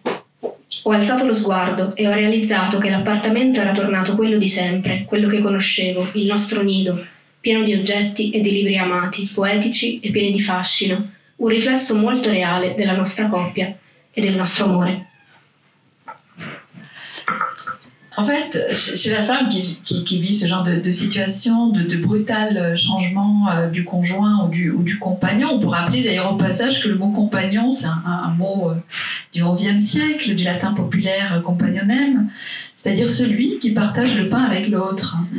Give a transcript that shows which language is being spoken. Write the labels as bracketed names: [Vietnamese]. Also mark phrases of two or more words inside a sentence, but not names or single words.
[Italian] Ho alzato lo sguardo e ho realizzato che l'appartamento era tornato quello di sempre, quello che conoscevo, il nostro nido, pieno di oggetti e di libri amati, poetici e pieni di fascino. Un riflesso molto reale della nostra coppia et del nostro amore. [French] En fait, chez la femme qui vit ce genre de situation, de brutal changement du conjoint ou du compagnon, on peut rappeler d'ailleurs au passage que le mot compagnon, c'est un mot du XIe siècle, du latin populaire compagnonem, c'est-à-dire celui qui partage le pain avec l'autre.